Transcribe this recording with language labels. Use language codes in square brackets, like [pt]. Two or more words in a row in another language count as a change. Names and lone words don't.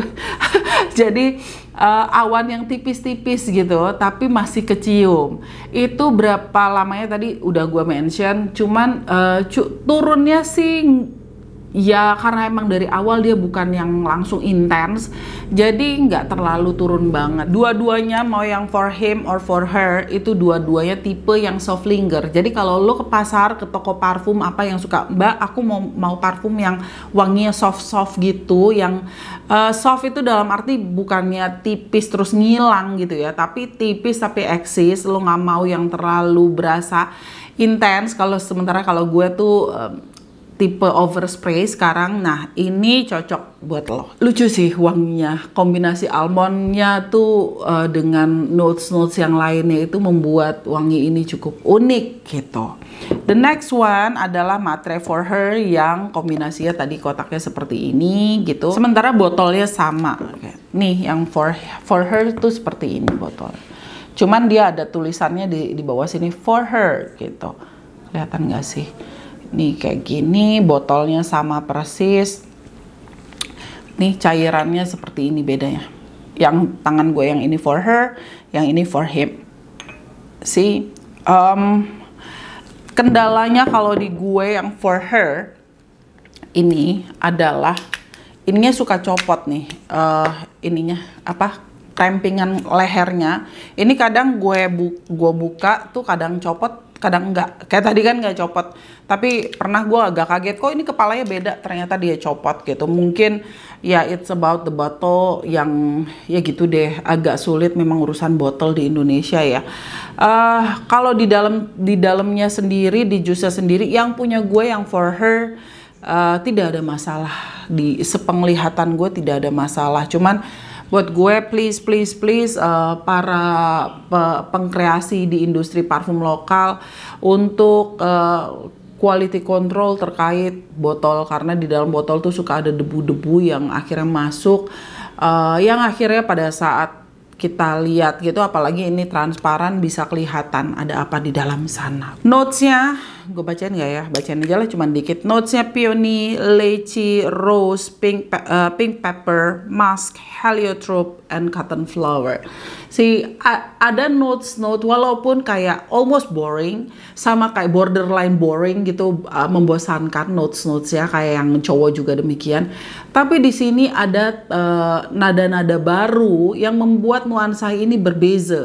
[id] Jadi awan yang tipis-tipis gitu tapi masih kecium. Itu berapa lamanya tadi udah gue mention, cuman turunnya sih Ya karena emang dari awal dia bukan yang langsung intens, jadi nggak terlalu turun banget. Dua-duanya mau yang [en] for him or for her [id] itu dua-duanya tipe yang [en] soft linger. [id] Jadi kalau lo ke pasar, ke toko parfum apa yang suka, Mbak aku mau parfum yang wanginya soft-soft gitu, yang soft itu dalam arti bukannya tipis terus ngilang gitu ya, tapi tipis tapi eksis. Lo nggak mau yang terlalu berasa intens. Sementara kalau gue tuh tipe overspray sekarang. Nah ini cocok buat lo. Lucu sih wanginya, kombinasi almondnya tuh dengan notes-notes yang lainnya itu membuat wangi ini cukup unik gitu. [en] The next one [id] adalah Matre for Her yang kombinasinya tadi kotaknya seperti ini gitu. Sementara botolnya sama. Nih yang [en] for her [id] tuh seperti ini botol. Cuman dia ada tulisannya di bawah sini [en] for her [id] gitu. Kelihatan nggak sih? Nih kayak gini, botolnya sama persis. Nih cairannya seperti ini bedanya. Yang tangan gue yang ini [en] for her, [id] yang ini [en] for him. [id] See, kendalanya kalau di gue yang [en] for her [id] ini adalah ininya suka copot nih. Ininya apa? Rempingan lehernya. Ini kadang gue buka tuh kadang copot, kadang enggak. Kayak tadi kan nggak copot, tapi pernah gue agak kaget kok ini kepalanya beda, ternyata dia copot gitu. Mungkin ya [en] it's about the bottle [id] yang ya gitu deh, agak sulit memang urusan botol di Indonesia ya. Kalau di dalamnya sendiri, di jusnya sendiri yang punya gue yang [en] for her [id] tidak ada masalah. Di sepenglihatan gue tidak ada masalah, cuman buat gue please para pengkreasi di industri parfum lokal untuk [en] quality control [id] terkait botol, karena di dalam botol tuh suka ada debu-debu yang akhirnya masuk, yang akhirnya pada saat kita lihat gitu, apalagi ini transparan, bisa kelihatan ada apa di dalam sana. Notesnya gue bacain nggak ya? Bacain aja lah, cuman dikit. Notesnya peony, [en] lychee, rose, pink pepper, musk, heliotrope, and cotton flower. [id] Ada note walaupun kayak [en] almost boring, [id] sama kayak [en] borderline boring [id] gitu, membosankan notes ya, kayak yang cowok juga demikian. Tapi di sini ada nada-nada baru yang membuat nuansa ini berbeza.